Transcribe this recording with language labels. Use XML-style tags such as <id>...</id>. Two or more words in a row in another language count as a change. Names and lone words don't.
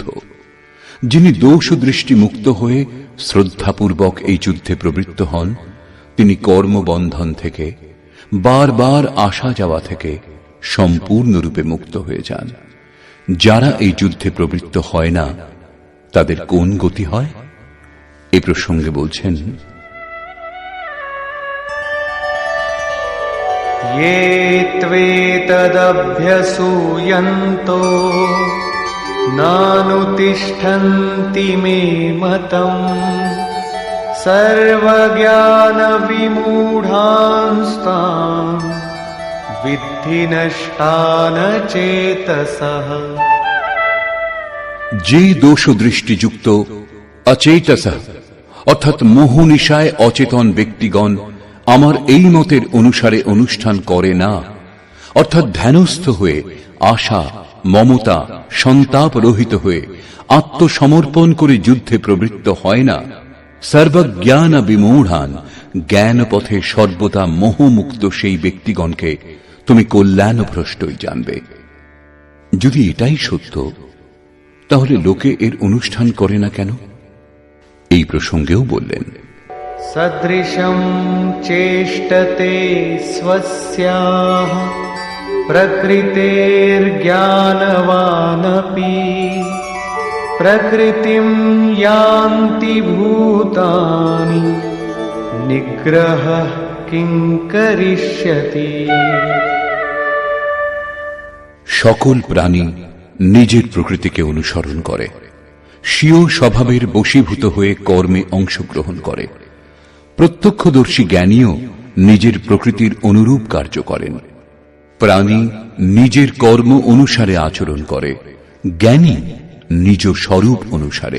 <bn>যিনি দোষ দৃষ্টি মুক্ত হয়ে শ্রদ্ধাপূর্বক এই যুদ্ধে প্রবৃত্ত হন, তিনি কর্মবন্ধন থেকে, বারবার আসা যাওয়া থেকে সম্পূর্ণরূপে মুক্ত হয়ে যান। যারা এই যুদ্ধে প্রবৃত্ত হয় না, তাদের কোন গতি হয়? এই প্রসঙ্গে বলছেন,</bn> <sa>ये त्वेतदभ्यसूयन्तो नानुतिष्ठन्ति मे मतम् सर्वज्ञानविमूढांस्तान् विद्धि नष्टान चेतसः।</sa> <bn>যে দোষ দৃষ্টিযুক্ত অচেতসঃ অর্থাৎ মোহনিশায় অচেতন ব্যক্তিগণ আমার এই মতের অনুসারে অনুষ্ঠান করে না, অর্থাৎ ধ্যানস্থ হয়ে আশা, মমতা, সন্তাপ রহিত হয়ে আত্মসমর্পণ করে যুদ্ধে প্রবৃত্ত হয় না, সর্বজ্ঞান বিমূঢ়ান, জ্ঞান পথে সর্বদা মোহমুক্ত সেই ব্যক্তিগণকে তুমি কল্যাণভ্রষ্টই জানবে। যদি এটাই সত্য, তাহলে লোকে এর অনুষ্ঠান করে না কেন? এই প্রসঙ্গেও বললেন,</bn> <sa>सदृशं चेष्टते स्वस्याः प्रकृतेर्ज्ञानवानपि प्रकृतिं यान्ति भूतानि निग्रहः किं करिष्यति।</sa> <bn>সকল প্রাণী নিজের প্রকৃতিকে অনুসরণ করে, স্বীয় স্বভাবের বশীভূত হয়ে কর্মে অংশগ্রহণ করে। প্রত্যক্ষদর্শী জ্ঞানীও নিজের প্রকৃতির অনুরূপ কার্য করেন। প্রাণী নিজের কর্ম অনুসারে আচরণ করে, জ্ঞানী নিজ স্বরূপ অনুসারে।</bn>